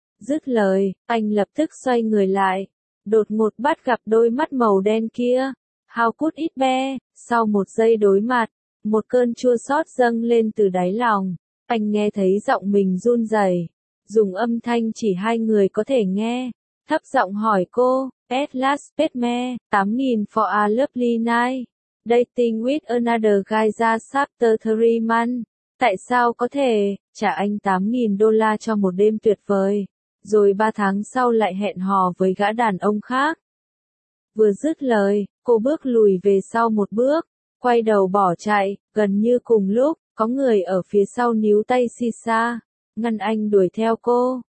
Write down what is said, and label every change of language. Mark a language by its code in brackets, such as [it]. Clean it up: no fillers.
[vi] Dứt lời, anh lập tức xoay người lại. Đột ngột bắt gặp đôi mắt màu đen kia. [en] How could it be? [vi] Sau 1 giây đối mặt, một cơn chua xót dâng lên từ đáy lòng. Anh nghe thấy giọng mình run rẩy, dùng âm thanh chỉ 2 người có thể nghe, thấp giọng hỏi cô. [en] At last, pet me, 8000 for a lovely night. Dating with another guy just after 3 months. [vi] Tại sao có thể trả anh $8000 cho một đêm tuyệt vời, rồi 3 tháng sau lại hẹn hò với gã đàn ông khác? Vừa dứt lời, cô bước lùi về sau 1 bước, quay đầu bỏ chạy. Gần như cùng lúc, có người ở phía sau níu tay Sisa, ngăn anh đuổi theo cô.